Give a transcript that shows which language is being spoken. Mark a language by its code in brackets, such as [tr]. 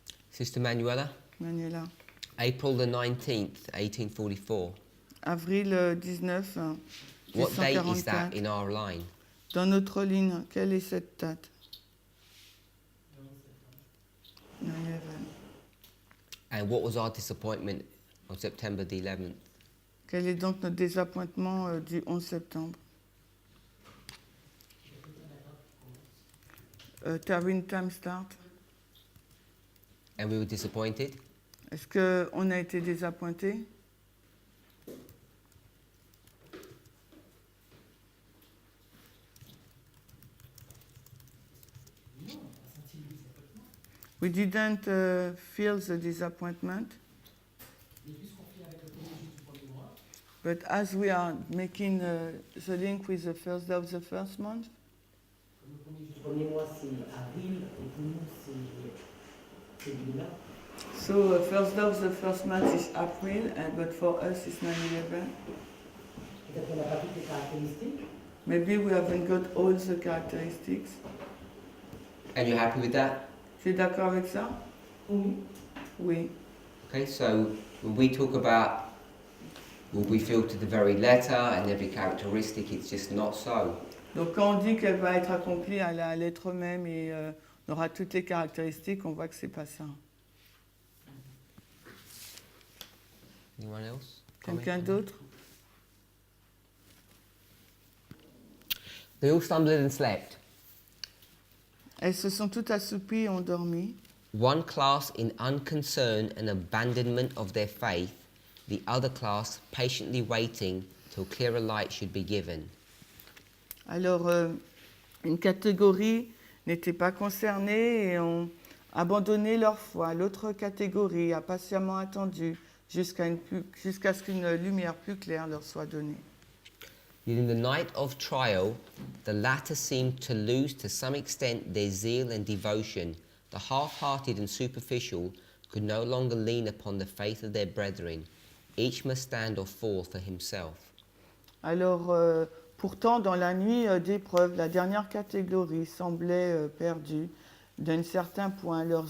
[en] Sister Manuela, [fr] Manuela, [en] April the 19th, 1844. [fr] avril 19, [en] What date is [fr] 1844. [en] that in our line? [fr] Dans notre ligne, quelle est cette date? [en] 9/11. And what was our disappointment on September the 11th? [fr] Quel est donc notre désappointement du 11 septembre? [en] Tarwin time start. And we were disappointed? [fr] Est-ce qu'on a été désappointé? [en] We didn't feel the disappointment. But as we are making the link with the first day of the first month, [fr] Le premier mois, c'est avril, et pour nous, c'est celui-là. [en] so first day of the first month is April, but for us it's 9/11. [fr] Peut-être qu'on n'a pas toutes les caractéristiques. [en] Maybe we haven't got all the characteristics. And you're happy with that? [fr] Tu es d'accord avec ça? Oui. Oui. [en] Okay, so when we talk about will we feel to the very letter and every characteristic, it's just not so. [fr] Donc quand on dit qu'elle va être accomplie à la lettre même et on aura toutes les caractéristiques, on voit que c'est pas ça. [en] Anyone else? [fr] Quelqu'un Comment? d'autre? [en] They all stumbled and slept. [fr] Elles se sont toutes assoupies et ont dormi. [en] One class in unconcern and abandonment of their faith, the other class patiently waiting till clearer light should be given. [fr] Alors, une catégorie n'était pas concernée et ont abandonné leur foi. L'autre catégorie a patiemment attendu jusqu'à ce qu'une lumière plus claire leur soit donnée. [en] Yet in the night of trial, the latter seemed to lose to some extent their zeal and devotion. The half-hearted and superficial could no longer lean upon the faith of their brethren. Each must stand or fall for himself. [fr] Alors, pourtant, dans la nuit d'épreuve, la dernière catégorie semblait perdue d'un certain point.